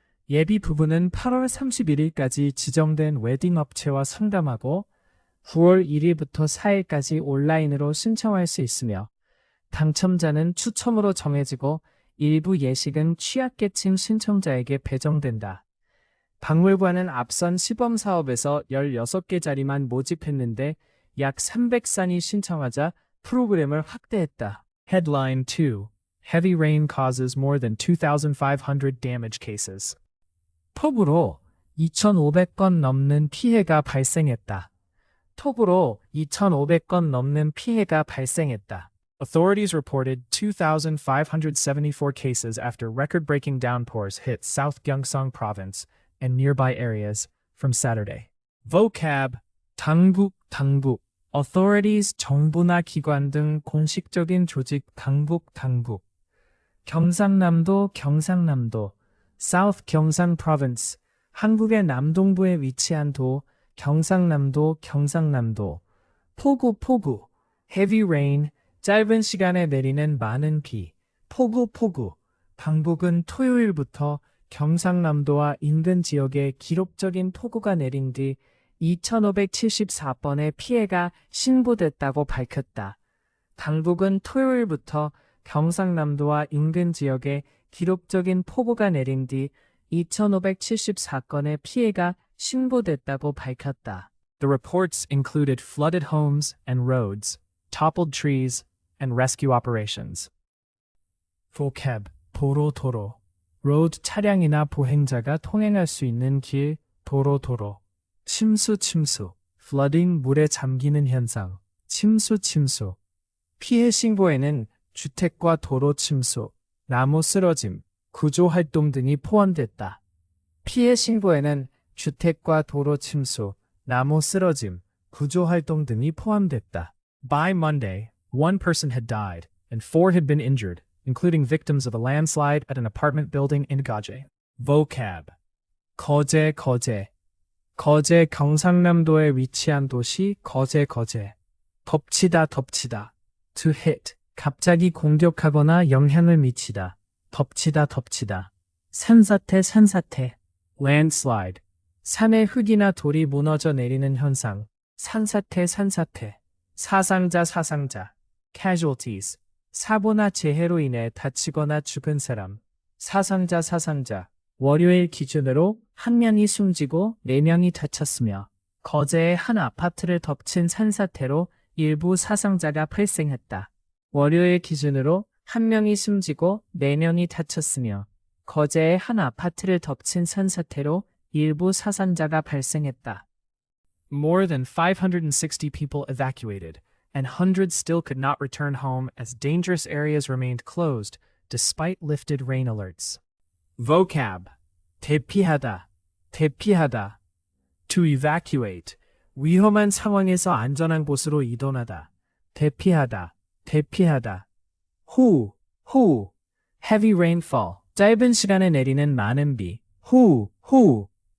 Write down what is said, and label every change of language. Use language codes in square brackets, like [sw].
[ko] 예비 부부는 8월 31일까지 지정된 웨딩 업체와 상담하고 9월 1일부터 4일까지 온라인으로 신청할 수 있으며 당첨자는 추첨으로 정해지고 일부 예식은 취약계층 신청자에게 배정된다. 박물관은 앞선 시범 사업에서 16개 자리만 모집했는데 약 300쌍이 신청하자 프로그램을 확대했다. [en] Headline 2. Heavy rain causes more than 2,500 damage cases. [ko] 폭우로 2,500건 넘는 피해가 발생했다. 톡으로 2,500건 넘는 피해가 발생했다. [en] Authorities reported 2,574 cases after record-breaking downpours hit South Gyeongsang Province and nearby areas from Saturday. Vocab, [ko] 당국, 당국. Authorities, 정부나 기관 등 공식적인 조직, 당국, 당국. 경상남도, 경상남도. [en] South Gyeongsang Province. [ko] 한국의 남동부에 위치한 도, 경상남도, 경상남도. 폭우, 폭우. Heavy rain. 짧은 시간에 내리는 많은 비. 폭우, 폭우. 방북은 토요일부터 경상남도와 인근 지역에 기록적인 폭우가 내린 뒤 2,574번의 피해가 신고됐다고 밝혔다. 당국은 토요일부터 경상남도와 인근 지역에 기록적인 폭우가 내린 뒤 2,574건의 피해가 신고됐다고 밝혔다. [en] The reports included flooded homes and roads, toppled trees, and rescue operations. [ko] vocab, 도로, 도로. road, 차량이나 보행자가 통행할 수 있는 길, 도로, 도로. 침수, 침수. flooding, 물에 잠기는 현상. 침수, 침수. 피해 신고에는 주택과 도로 침수, 나무 쓰러짐, 구조활동 등이 포함됐다. 피해 신고에는 주택과 도로 침수, 나무 쓰러짐, 구조활동 등이 포함됐다. [en] By Monday, 1 person had died and 4 had been injured, including victims of a landslide at an apartment building in Gaje. [ko] vocab, 거제, 거제. 거제 경상남도에 위치한 도시 거제, 거제. 덮치다, 덮치다. [en] to hit, [ko] 갑자기 공격하거나 영향을 미치다. 덮치다, 덮치다. 산사태, 산사태. landslide, 산의 흙이나 돌이 무너져 내리는 현상. 산사태, 산사태. 사상자, 사상자. casualties, 사고나 재해로 인해 다치거나 죽은 사람. 사상자, 사상자. 월요일 기준으로 1명이 숨지고 4명이 다쳤으며 거제의 한 아파트를 덮친 산사태로 일부 사상자가 발생했다. 월요일 기준으로 1명이 숨지고 4명이 다쳤으며 거제의 한 아파트를 덮친 산사태로 일부 사상자가 발생했다. [en] More than 560 people evacuated, and hundreds still could not return home as dangerous areas remained closed despite lifted rain alerts. [ko] vocab, 대피하다, 대피하다. [en] to evacuate, [ko] 위험한 상황에서 안전한 곳으로 이동하다. 대피하다, 대피하다. 호우, 호우. [en] heavy rainfall, [ko] 짧은 시간에 내리는 많은 비. 호우, 호우.